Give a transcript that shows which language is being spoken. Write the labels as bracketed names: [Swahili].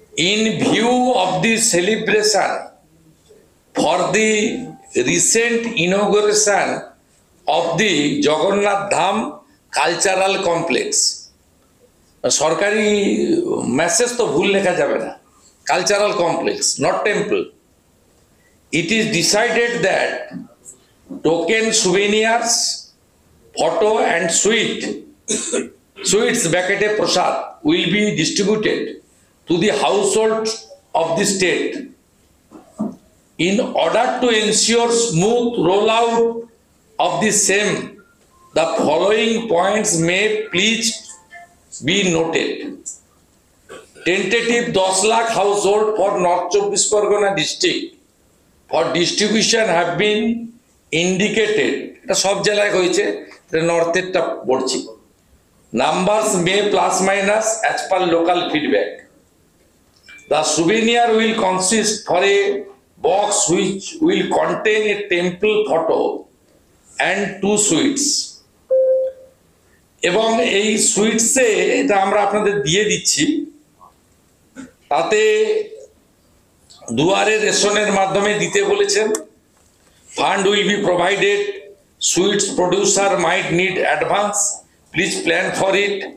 [English] in view of the celebration for the recent inauguration of the Jagannath Dham Cultural Complex, [Bangla] সরকারি message তো ভুল লেখা যাবে না, [English] Cultural complex, not temple. It is decided that token souvenirs, photo and sweets bucket prasad will be distributed to the household of the state. In order to ensure smooth rollout of the same, the following points may please be noted. Tentative 10 lakh household for North 24 Pargona district for distribution have been indicated. [Bangla] এটা সব জেলায় হয়েছে, নর্থেরটা পড়ছি। [English] Numbers may plus minus as per local feedback. The souvenir will consist for a box which will contain a temple photo and 2 sweets. [Bangla] এবং এই সুইটসে, এটা আমরা আপনাদের দিয়ে দিচ্ছি, তাতে দুয়ারে রেশনের মাধ্যমে দিতে বলেছেন। [English] Fund will be provided, sweets producer might need advance, please plan for it.